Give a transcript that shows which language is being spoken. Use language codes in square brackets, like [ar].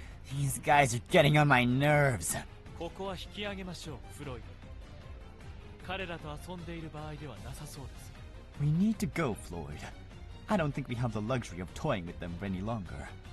[en] These guys are getting on my nerves. [ja] ここは引き上げましょう、フロイド。彼らと遊んでいる場合ではなさそうです。 [en] We need to go, Floyd. I don't think we have the luxury of toying with them any longer.